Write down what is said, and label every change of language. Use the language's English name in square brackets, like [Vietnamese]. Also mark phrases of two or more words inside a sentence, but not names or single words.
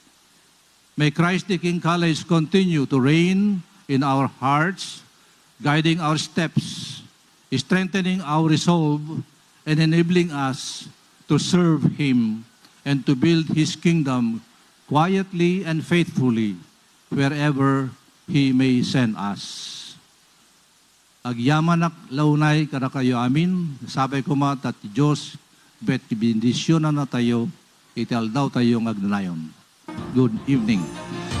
[English] May Christ the King College continue to reign in our hearts, guiding our steps, strengthening our resolve, and enabling us to serve Him and to build His kingdom quietly and faithfully wherever He may send us. [Iloko] Agyamanak launay kada kayo amin, sabay ko tat Diyos, bet bindisyonan na tayo, ital daw tayong agnanayon. [English] Good evening.